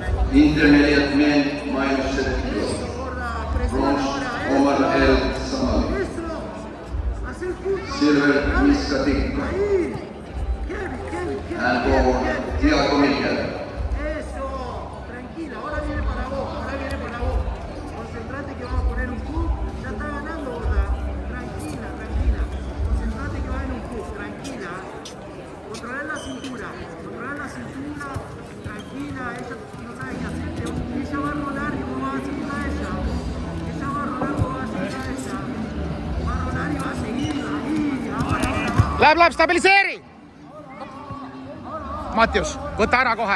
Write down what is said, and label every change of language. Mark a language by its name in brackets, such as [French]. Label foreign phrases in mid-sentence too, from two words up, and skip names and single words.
[English] Intermediate men minus 7 kilos. Bronze Omar El Samali. Silver Miska Tikka. And gold Tiago Miguel. [Spanish] Eso, tranquila, ahora viene para vos, ahora viene para vos. Concentrate que vamos a poner un push, ya está ganando, ¿verdad? Tranquila, tranquila. Concentrate que va a haber un push, tranquila. Controlar la cintura, tranquila, ella no sabe qué hacer. Ella va a rolar y vos vas a seguir a ella. Ella va a rolar, vos vas a seguir a ella. Va a rolar y va a seguirla. Ahí, ahora. [Estonian] Läheb, stabiliseeri! Mattius, võta ära kohe.